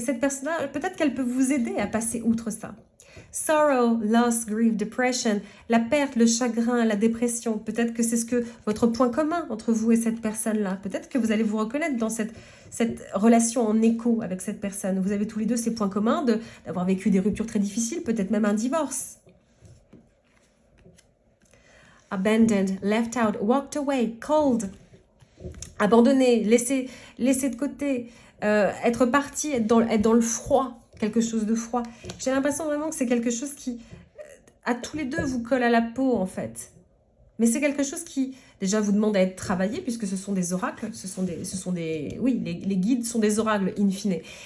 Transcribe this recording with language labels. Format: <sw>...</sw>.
<fr>Cette personne-là, peut-être qu'elle peut vous aider à passer outre ça.</fr> <en>Sorrow, loss, grief, depression,</en> <fr>la perte, le chagrin, la dépression. Peut-être que c'est votre point commun entre vous et cette personne-là. Peut-être que vous allez vous reconnaître dans cette relation en écho avec cette personne. Vous avez tous les deux ces points communs d'avoir vécu des ruptures très difficiles, peut-être même un divorce.</fr> <en>Abandoned, left out, walked away, cold.</en> <fr>Abandonné, laissé de côté, être parti, être dans le froid, quelque chose de froid. J'ai l'impression vraiment que c'est quelque chose qui, à tous les deux, vous colle à la peau, en fait. Mais c'est quelque chose qui, déjà, vous demande à être travaillé, puisque ce sont des oracles, oui, les guides sont des oracles, in fine.</fr>